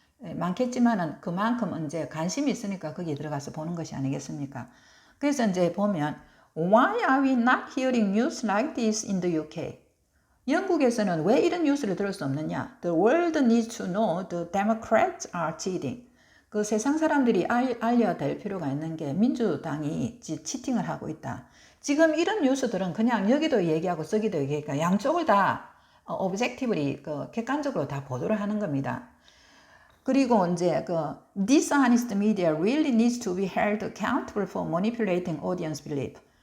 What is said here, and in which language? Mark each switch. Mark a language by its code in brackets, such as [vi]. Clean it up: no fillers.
[ko] 많겠지만은 그만큼 이제 관심이 있으니까 거기에 들어가서 보는 것이 아니겠습니까? 그래서 이제 보면 [en] Why are we not hearing news like this in the UK? [ko] 영국에서는 왜 이런 뉴스를 들을 수 없느냐? [en] The world needs to know the Democrats are cheating. [ko] 그 세상 사람들이 알려야 될 필요가 있는 게 민주당이 치팅을 하고 있다. 지금 이런 뉴스들은 그냥 여기도 얘기하고 저기도 얘기하니까 양쪽을 다 objectively 객관적으로 다 보도를 하는 겁니다. 그리고 이제 [en] dishonest media really needs to be held accountable for manipulating audience belief.